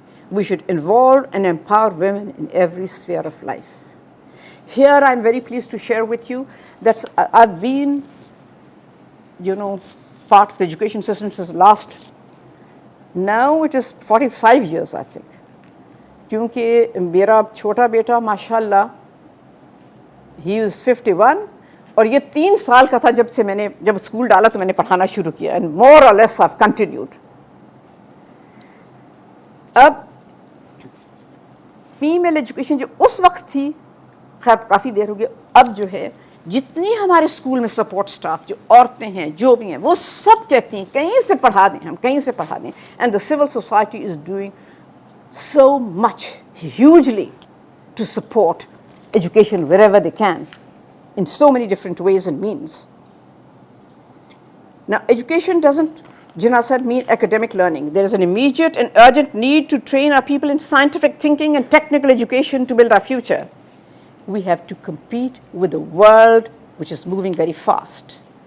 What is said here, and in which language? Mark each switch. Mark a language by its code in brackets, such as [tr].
[en] We should involve and empower women in every sphere of life. Here I'm very pleased to share with you that I've been, part of the education system since now it is 45 years, I think. [hi] क्योंकि मेरा छोटा बेटा माशाल्लाह, he is 51, और ये 3 साल का था जब स्कूल डाला तो मैंने पढ़ाना शुरू किया, and more or less I've continued. अब फीमेल एजुकेशन जो उस वक्त थी, खैर काफ़ी देर हो गई, अब जो है जितनी हमारे स्कूल में सपोर्ट स्टाफ जो औरतें हैं जो भी हैं वो सब कहती हैं कहीं से पढ़ा दें, हम कहीं से पढ़ा दें, and the civil society is doing so much hugely to support education wherever they can in so many different ways and means. [en] Now, education doesn't, Jinnah said, mean academic learning. There is an immediate and urgent need to train our people in scientific thinking and technical education to build our future. We have to compete with the world which is moving very fast.